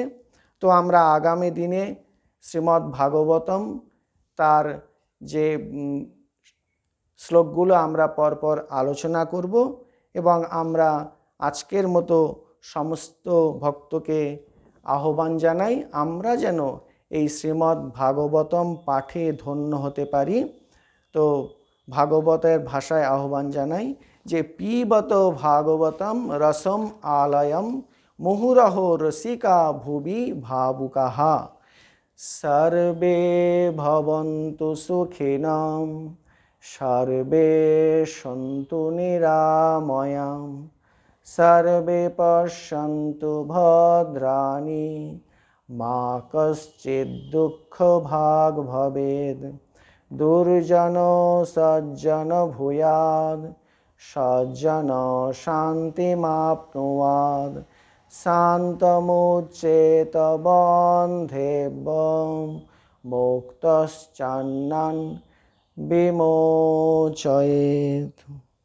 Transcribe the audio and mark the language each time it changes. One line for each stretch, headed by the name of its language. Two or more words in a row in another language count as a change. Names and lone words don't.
Bangla: তো আমরা আগামী দিনে শ্রীমদ্ ভাগবতম তার যে শ্লোকগুলো আমরা পরপর আলোচনা করব এবং আমরা আজকের মতো সমস্ত ভক্তকে আহ্বান জানাই আমরা যেন এই শ্রীমদ্ ভাগবতম পাঠে ধন্য হতে পারি। তো ভাগবতের ভাষায় আহ্বান জানাই যে
Sanskrit: পিবত ভাগবতম রসম আলয়ম মুহুরহ রসিকা ভুবি ভাবুকাহা সর্বে ভবন্তু সুখিনঃ সর্বে সন্তু নিরাময়াঃ সর্বে পশ্যন্তু ভদ্রাণি মা কশ্চিৎ দুঃখ ভাগ ভবেৎ দুর্জন সজ্জন ভূয়াৎ সজ্জন শান্তিমাপ্নুয়াৎ শান্তমুচ্যেত বন্ধেভ্যঃ মুক্তশ্চান্নান বিমোচয়েৎ।